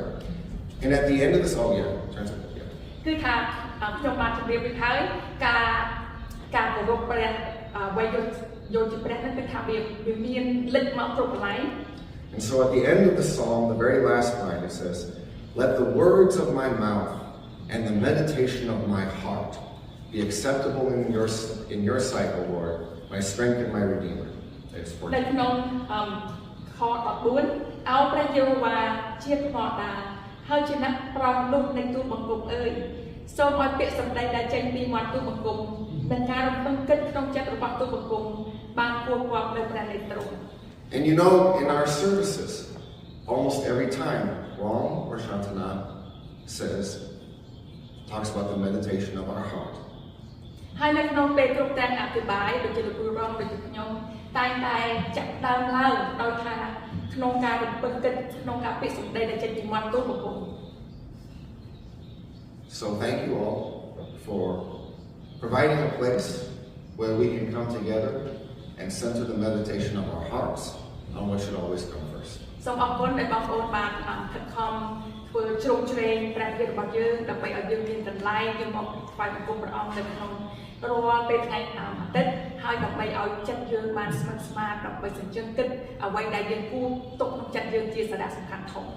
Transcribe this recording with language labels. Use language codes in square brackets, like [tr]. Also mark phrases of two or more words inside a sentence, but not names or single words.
[en] And at the end of this, turns out, [km] គឺថាខ្ញុំបានជម្រាបពីហើយការគោរពព្រះអ្វីយកជាព្រះហ្នឹងគឺថាវាមានលេចមកគ្រប់កន្លែង [en] And so at the end of the psalm, the very last line, it says, "Let the words of my mouth and the meditation of my heart be acceptable in your sight, O Lord, my strength and my redeemer." [km] នៅក្នុងខ14អោព្រះយេហូវ៉ាជាផ្នត់ដាហើយជាអ្នកប្រោសនោះនៃទូលបង្គំអើយសូមឲ្យពាក្យសម្ដីដែលចេញពីមាត់ទូលបង្គំនិងការរំពឹងគិតក្នុងចិត្តរបស់ទូលបង្គំបានគួរគាប់នៅព្រះនៃទ្រង់ [en] And you know, in our services, almost every time, Ram or Shantana talks about the meditation of our heart. [km] ហើយនៅក្នុងពេលគ្រប់ទាំងអធិប្បាយដូចជាលោកគ្រូរងដូចជាខ្ញុំតែងតែចាក់ដើមឡើងដោយថាក្នុងការរំពឹងគិតក្នុងការពាក្យសម្ដីដែលចេញពីមាត់ទូលបង្គំ [en] So thank you all for providing a place where we can come together and center the meditation of our hearts on what should always come first. [km] សូមអរគុណដែលបងប្អូនបានខិតខំធ្វើជ្រោមជ្រែងព្រះវិហាររបស់យើងដើម្បីឲ្យយើងមានកន្លែងយើងមកថ្វាយបង្គំព្រះអង្គនៅក្នុងរាល់ពេលថ្ងៃអាទិត្យហើយដើម្បីឲ្យចិត្តយើងបានស្និទ្ធស្នាលដើម្បីសញ្ជឹងគិតអ្វីដែលយើងគួរទុកក្នុងចិត្តយើងជាសារៈសំខាន់ធំ